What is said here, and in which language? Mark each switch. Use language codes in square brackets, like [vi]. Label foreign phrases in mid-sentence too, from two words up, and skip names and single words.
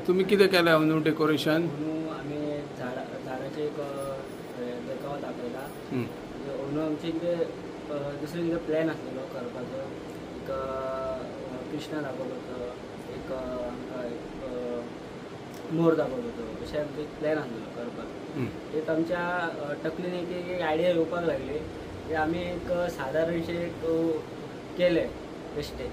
[mr] तुम्ही किती केलं अंदू डेकोरेशन? म्हणून आम्ही झाडाचे एक देखावा दाखयला. [kok] अंदू आमचे दुसरे कितें प्लॅन आसलेलो करपाचो. एक कृष्णा दाखयलो होतो, एक मोर दाखयलो होतो. अशें आमचे प्लॅन आसलेलो करपाक. एक आमच्या तकलेन एक आयडिया येवपाक लागली की आमी एक सादारणशें केले बेश्टे.